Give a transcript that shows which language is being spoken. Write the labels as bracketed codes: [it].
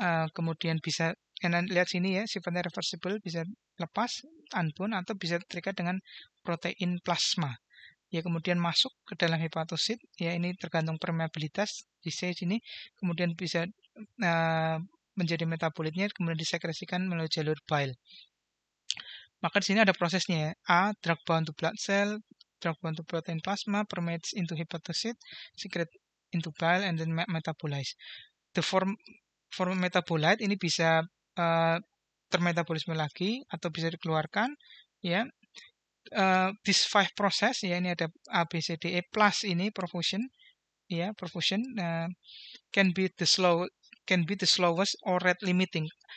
[id] Kemudian bisa lihat sini ya, sifatnya reversible, bisa lepas, unbound, atau bisa terikat dengan protein plasma. Ya, kemudian masuk ke dalam hepatosit. Ya, ini tergantung permeabilitas di sini. Kemudian bisa menjadi metabolitnya, kemudian disekresikan melalui jalur bile. Maka di sini ada prosesnya ya. [en] A, drug bound to blood cell, drug bound to protein plasma, permeates into hepatocyte, secrete into bile, and then metabolize. The form metabolite [id] ini bisa termetabolisme lagi atau bisa dikeluarkan ya. [en] This 5 process ya, ini ada A, B, C, D, E plus ini perfusion ya, perfusion can be the slowest or rate limiting.